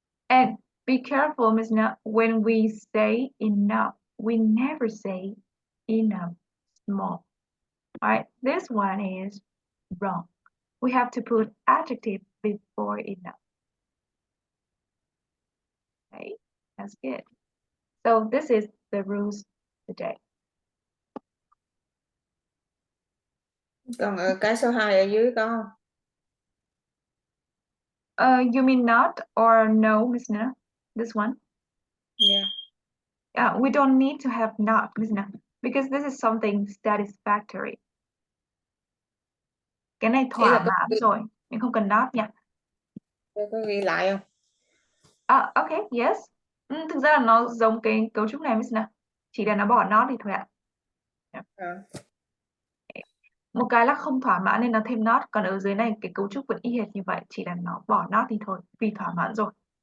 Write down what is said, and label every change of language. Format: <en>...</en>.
<en>And be careful, Ms. Na, when we say enough, we never say enough small. All right, this one is wrong. We have to put adjective before enough. Okay, that's good. So this is the rules today.</en> <vi>Còn ở cái số 2 ở dưới có không?</vi> <en>You mean not or no, Ms. Na? This one? Yeah. We don't need to have not, Ms. Na, because this is something satisfactory.</en> <vi>Cái này Ý là thỏa mãn rồi, mình không cần not nha. có ghi lại không?</vi> <en>Okay, yes.</en> <vi>Thực ra là nó giống cái cấu trúc này, Ms. Na. Chỉ là nó bỏ not thì thôi ạ. Một cái là không thỏa mãn nên nó thêm not, còn ở dưới này cái cấu trúc vẫn y hệt như vậy, chỉ là nó bỏ not thì thôi, vì thỏa mãn rồi.</vi>